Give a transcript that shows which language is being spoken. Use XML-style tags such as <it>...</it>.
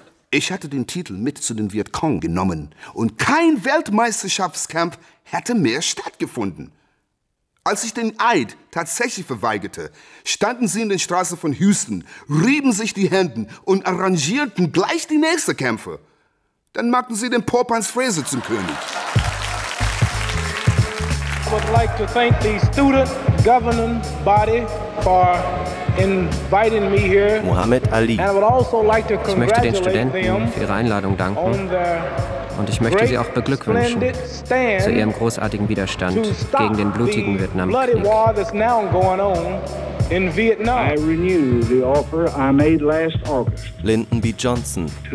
<de>Ich hatte den Titel mit zu den Vietcong genommen und kein Weltmeisterschaftskampf hätte mehr stattgefunden. Als ich den Eid tatsächlich verweigerte, standen sie in den Straßen von Houston, rieben sich die Hände und arrangierten gleich die nächsten Kämpfe. Dann machten sie den Pope Hans Fraser zum König.</de> <en>I would like to thank the student governing body for inviting me here. Muhammad Ali. And I would also like to congratulate</en> <de>ich möchte den Studenten für ihre Einladung danken. Und ich möchte sie auch beglückwünschen zu ihrem großartigen Widerstand gegen den blutigen Vietnamkrieg. Lyndon B. Johnson.</de>